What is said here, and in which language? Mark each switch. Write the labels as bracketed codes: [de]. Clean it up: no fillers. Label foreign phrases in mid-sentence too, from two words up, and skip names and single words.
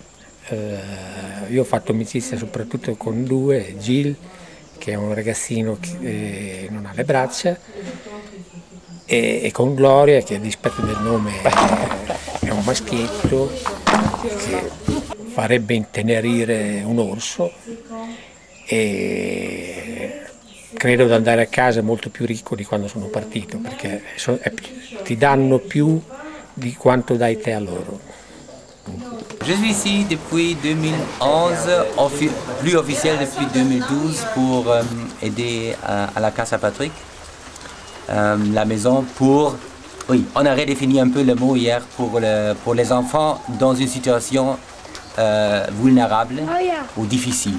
[it] Io ho fatto amicizia soprattutto con due, Gil, che è un ragazzino che non ha le braccia, e con Gloria, che a dispetto del nome è un maschietto che farebbe intenerire un orso, e credo di andare a casa molto più ricco di quando sono partito, perché ti danno più di quanto dai te a loro. [fr] Je suis ici depuis 2011, plus officiel depuis 2012 pour aider à la Casa Patrick. La maison pour, oui, on a redéfini un peu le mot hier pour les enfants dans une situation vulnérable ou difficile.